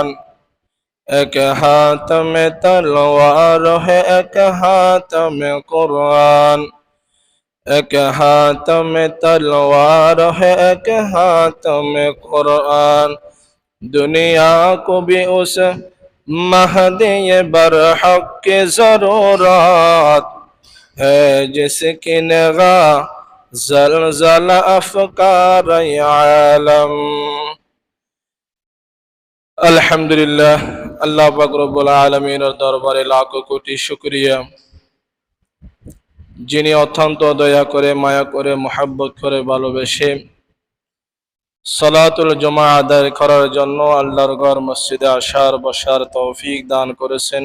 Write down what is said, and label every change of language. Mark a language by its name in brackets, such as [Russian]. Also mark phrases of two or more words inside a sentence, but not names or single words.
[Urdu] ایک ہاتھ میں تلوار ہے، ایک ہاتھ میں قرآن، ایک ہاتھ میں تلوار ہے، ایک ہاتھ میں قرآن. دنیا کو بھی اس مہدی برحق کی ضرورت ہے، جس کی نگاہ زلزلہ افکار عالم. [Bangla] আলহামদুলিল্লাহ, আল্লাহ পাক রব্বুল আলামিনের দরবারে লাখো কোটি শুকরিয়া, যিনি অত্যন্ত দয়া করে, মায়া করে, মহব্বত করে, ভালোবেসে সালাতুল জুমা আদায় করার জন্য আল্লাহর ঘর মসজিদে আসার বসার তৌফিক দান করেছেন।